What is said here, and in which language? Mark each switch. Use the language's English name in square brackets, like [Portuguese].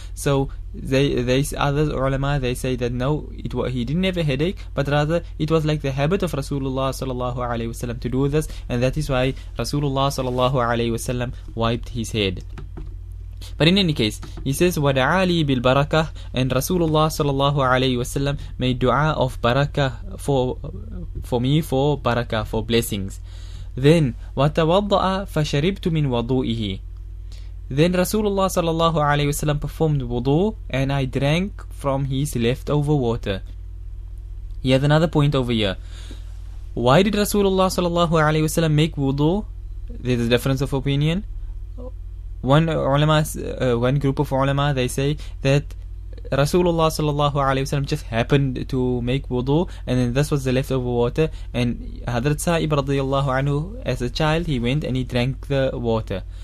[English] So they others ulama, they say that no, he didn't have a headache, but rather it was like the habit of Rasulullah sallallahu alaihi wasallam to do this, and that is why Rasulullah sallallahu alaihi wasallam wiped his head. But in any case, he says, [Arabic] وَدَعَى لِي بِالْبَرَكَةِ, [English] and Rasulullah sallallahu alaihi wasallam made dua of barakah for me, for barakah, for blessings. Then [Arabic] وَتَوَضَّأَ فَشَرِبْتُ مِنْ وَضُوئِهِ. [English] Then Rasulullah sallallahu alaihi wasallam performed wudu, and I drank from his leftover water. He has another point over here. why did Rasulullah sallallahu alaihi wasallam make wudu? There's a difference of opinion. One group of ulama, they say that Rasulullah sallallahu alaihi wasallam just happened to make wudu, and then this was the leftover water, and Hadrat Sa'ib radiyallahu anhu, as a child, he went and he drank the water.